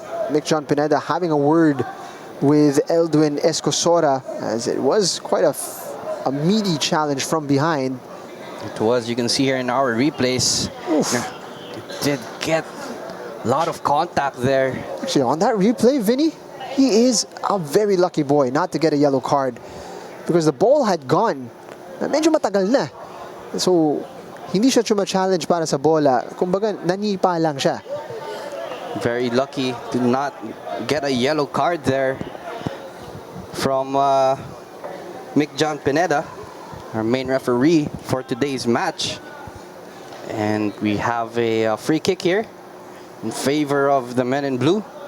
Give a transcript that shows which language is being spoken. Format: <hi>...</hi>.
<en>Mick John Pineda having a word with Eldwin Escosora, as it was quite a meaty challenge from behind. It was, you can see here in our replays. Oof. It did get a lot of contact there. Actually, on that replay, Vinny, he is a very lucky boy not to get a yellow card because the ball had gone.</en> <tl>Medyo matagal na. So, hindi siya challenge para sa bola. Kumbaga, nanipa lang siya.</tl> <en>Very lucky to not get a yellow card there from Mick John Pineda, our main referee for today's match. And we have a free kick here in favor of the men in blue.</en>